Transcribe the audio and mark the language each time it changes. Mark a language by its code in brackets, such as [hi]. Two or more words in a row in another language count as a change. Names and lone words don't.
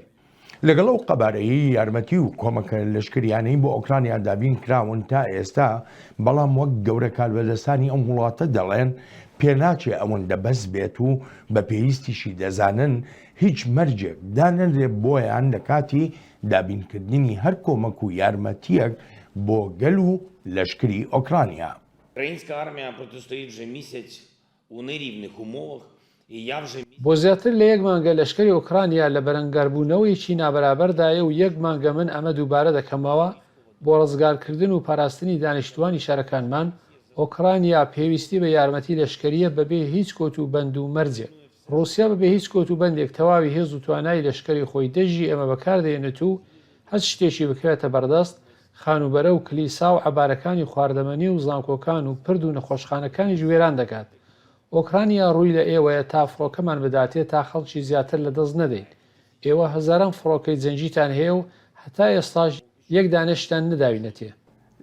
[ckb] لەگەڵ ئەو قەبارەیی یارمەتی و کۆمەکە لەشکریانەی بۆ ئۆکرانیا دابین کراون تا ئێستا بەڵام وەک گەورە کاربەدەستانی ئەم وڵاتە دەڵێن پێناچێ ئەوەندە بەس بێت و بە پێویستیشی دەزانن هیچ مەرجێک دانەنرێ بۆیان لە کاتی دابینکردنی هەر کۆمەک و یارمەتیەک بۆ گەل و لەشکری ئۆکرانیا. [uk] Українська армія протистоїть вже місяць у нерівних умовах. [ckb] بۆ زیاتر لە 1 مانگە لەشکری ئۆکرانیا لە بەرەنگاربوونەوەیکی نابەرابەردایە و 1 مانگە من ئەمە دووبارە دەکەمەوە بۆ ڕزگارکردن و پاراستنی دانیشتوانی شارەکانمان ئۆکرانیا پێویستی بە یارمەتی لەشکریە بەبێ هیچ کۆتوبەند و مەرجێک رووسیا بەبێ هیچ کۆتوبەندێک تەواوی هێز و توانای لەشکری خۆی دەژی ئەمە بەکاردێنێت و هەست شتێکی بکرێتە بەردەست خانوبەرە و کلیسا و عەبارەکانی خواردەمەنی و زانکۆکان و پرد و نەخۆشخانەکانی ژوێران دەکات ئۆکرانیا ڕووی لە ئێوەیە تا فڕۆکەمان بداتێت تا خەڵکی زیاتر لە دەست نەدەین ئێوە هەزاران فڕۆکەی جەنجیتان هەیە و هەتا ئێستاش 1 دانەشتان نەداوینەتێ